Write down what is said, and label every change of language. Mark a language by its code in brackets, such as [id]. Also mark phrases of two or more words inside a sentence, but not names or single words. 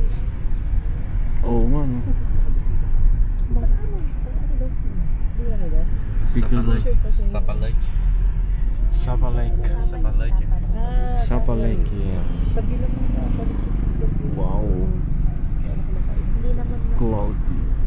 [tl] Oo nga no. Bakit ano? Ano daw? Di ano daw? Pickle Lake. Sapa Lake. Sapa Lake. Sapa Lake. Sapa Lake, yeah. Tabi naman sa balik. Wow. Hindi naman na. Cloudy.